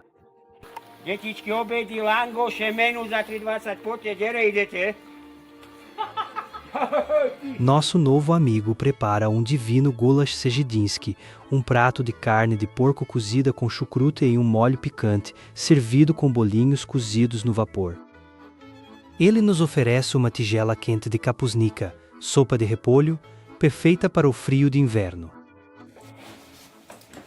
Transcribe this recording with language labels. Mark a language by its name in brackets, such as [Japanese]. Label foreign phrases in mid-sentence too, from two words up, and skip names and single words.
[Slovak] Detičky, obedy, langoše, menu za 3,20, poďte, dere idete. [Portuguese] Nosso novo amigo prepara um divino [Slovak] gulash sejidinsky, [Portuguese] um prato de carne de porco cozida com chucrute e um molho picante, servido com bolinhos cozidos no vapor. Ele nos oferece uma tigela quente de kapusnica, sopa de repolho, perfeita para o frio de inverno.